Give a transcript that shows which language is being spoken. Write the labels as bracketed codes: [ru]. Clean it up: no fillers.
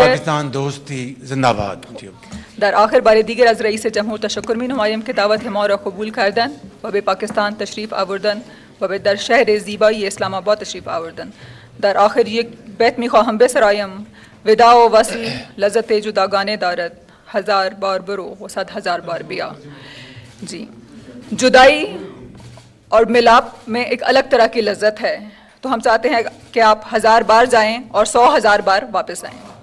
[hi] पाकिस्तान दोस्ती जिंदाबाद। [fa] در آخر بار دیگر از رئیس جمهور تشکر می نمایم که دعوت ما را قبول کردن و به پاکستان تشریف آوردن و به در شهر زیبای اسلام آباد تشریف آوردن. در آخر یک بیت می خواهم بسرایم: ودا و وصل لذت جداگانه دارد، 1000 بار برو و 100,000 بار بیا. [hi] जी, जुदाई और मिलाप में एक अलग तरह की लज्जत है, तो हम चाहते हैं कि आप 1000 बार जाएं और 100,000 बार वापस आएं।